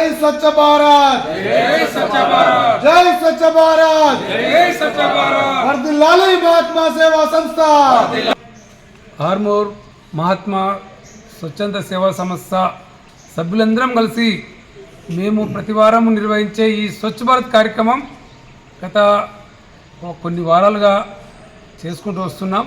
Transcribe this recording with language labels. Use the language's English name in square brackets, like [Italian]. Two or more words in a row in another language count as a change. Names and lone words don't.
[Hindi] स्वच्छ भारत, जय स्वच्छ भारत, जय स्वच्छ भारत, जय स्वच्छ भारत। [Telugu] వర్ధిల్లాలి మహాత్మా సేవా సంస్థ। ఆర్మూర్ మహాత్మా స్వచ్ఛంద సేవా సంస్థ సభ్యులందరం కలిసి మేము ప్రతి వారం నిర్వహించే ఈ స్వచ్ఛ భారత్ కార్యక్రమం గత కొన్ని వారాలుగా చేసుకుంటూ వస్తున్నాం.